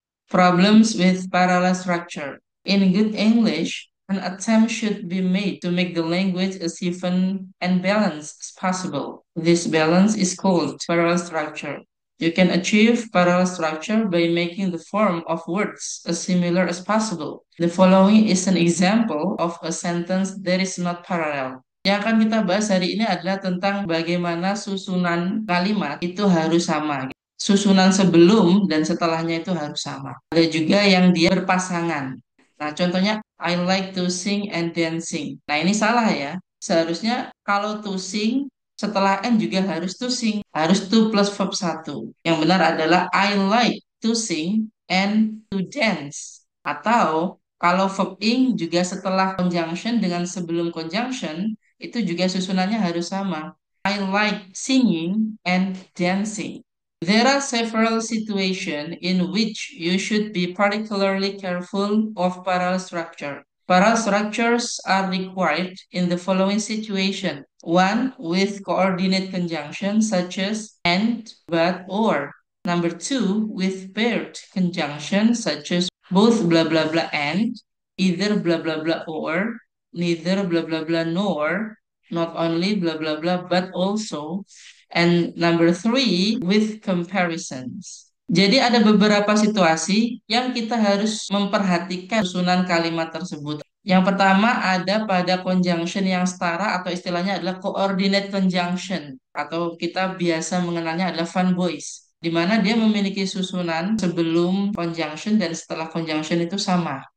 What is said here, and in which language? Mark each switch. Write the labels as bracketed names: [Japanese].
[English] Problems with parallel structure. In good English, an attempt should be made to make the language as even and balanced as possible. This balance is called parallel structure. You can achieve parallel structure by making the form of words as similar as possible. The following is an example of a sentence that is not parallel. [Indonesian] Yang akan kita bahas hari ini adalah tentang bagaimana susunan kalimat itu harus sama. Susunan sebelum dan setelahnya itu harus sama. Ada juga yang dia berpasangan. Nah, contohnya [English] I like to sing and dancing. [Indonesian] Nah, ini salah ya. Seharusnya kalau [English] to sing [Indonesian] setelah n juga harus to sing, harus to plus verb satu. Yang benar adalah [English] I like to sing and to dance. [Indonesian] Atau kalau verb ing juga setelah conjunction dengan sebelum conjunction itu juga susunannya harus sama. [English] I like singing and dancing. There are several situations in which you should be particularly careful of parallel structure. Parallel structures are required in the following situation. One, with coordinate conjunction such as and, but, or. Number two, with paired conjunction such as both blah blah blah and, either blah blah blah or, neither blah blah blah nor, not only blah blah blah but also. And number three, with comparisons. [Indonesian] Jadi ada beberapa situasi yang kita harus memperhatikan susunan kalimat tersebut. Yang pertama ada pada conjunction yang setara atau istilahnya adalah coordinate conjunction atau kita biasa mengenalnya adalah fun boys, di mana dia memiliki susunan sebelum conjunction dan setelah conjunction itu sama.